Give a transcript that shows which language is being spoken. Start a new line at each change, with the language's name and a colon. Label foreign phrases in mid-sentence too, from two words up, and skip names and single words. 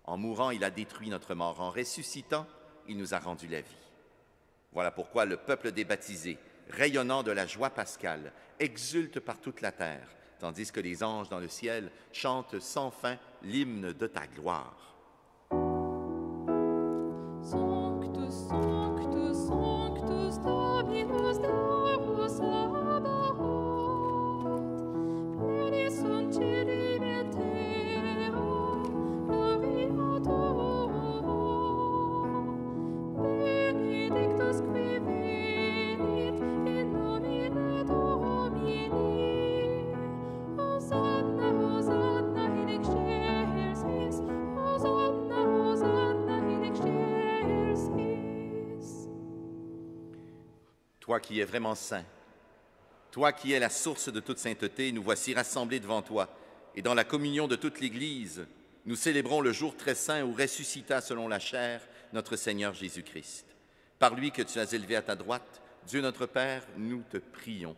French: En mourant, il a détruit notre mort. En ressuscitant, il nous a rendu la vie. Voilà pourquoi le peuple des baptisés, rayonnant de la joie pascale, exulte par toute la terre, tandis que les anges dans le ciel chantent sans fin l'hymne de ta gloire.
Latin: Sanctus, Sanctus, Sanctus, Dominus Deus Sabaoth, pleni sunt caeli et terra, gloria Deo. Benedictus qui venit in nomine Domini, Hosanna, Hosanna in excelsis, Hosanna, Hosanna in excelsis.
French: Toi qui es vraiment saint, toi qui es la source de toute sainteté, nous voici rassemblés devant toi. Et dans la communion de toute l'Église, nous célébrons le jour très saint où ressuscita selon la chair notre Seigneur Jésus-Christ. Par lui que tu as élevé à ta droite, Dieu notre Père, nous te prions.